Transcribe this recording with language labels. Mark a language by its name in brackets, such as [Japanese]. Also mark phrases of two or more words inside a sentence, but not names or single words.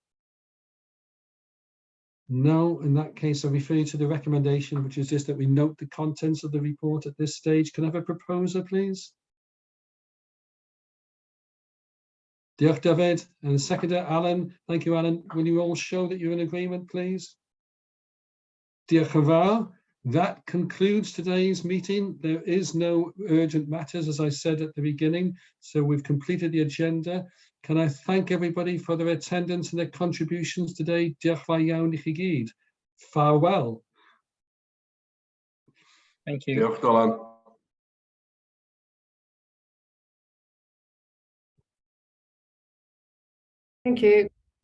[English] No, in that case, I refer you to the recommendation, which is just that we note the contents of the report at this stage. Can I have a proposer, please? [Welsh] Diolch, David. [English] And seconder, Alan. Thank you, Alan. Will you all show that you're in agreement, please? [Welsh] Diolch yn fawr. [English] That concludes today's meeting. There is no urgent matters, as I said at the beginning, so we've completed the agenda. Can I thank everybody for their attendance and their contributions today? [Welsh] Diolch fawr iawn I chi gyd. [English] Farewell. Thank you. [Welsh] Diolch, Dylan. [English] Thank you.